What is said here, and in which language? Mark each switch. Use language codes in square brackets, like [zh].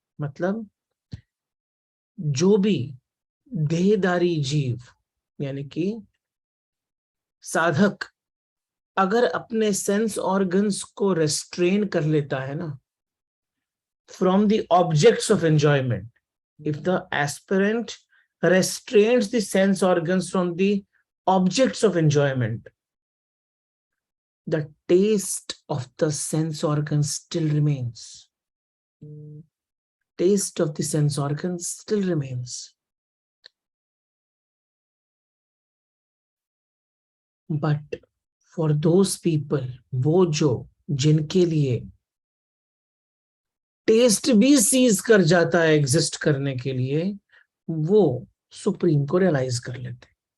[hi] मतलब जो भी देहधारी जीव, यानी कि साधक, अगर अपने सेंस ऑर्गन्स को रेस्ट्रेन कर लेता है ना, [en] From the objects of enjoyment, if the aspirant restrains the sense organs from the objects of enjoyment, the taste of the sense organs still remains. Taste of the sense organs still remains. But for those people, [hi] वो जो, जिनके लिए test भी seize कर जाता है exist करने के लिए, वो सुप्रीम को रियलाइज कर लेते हैं।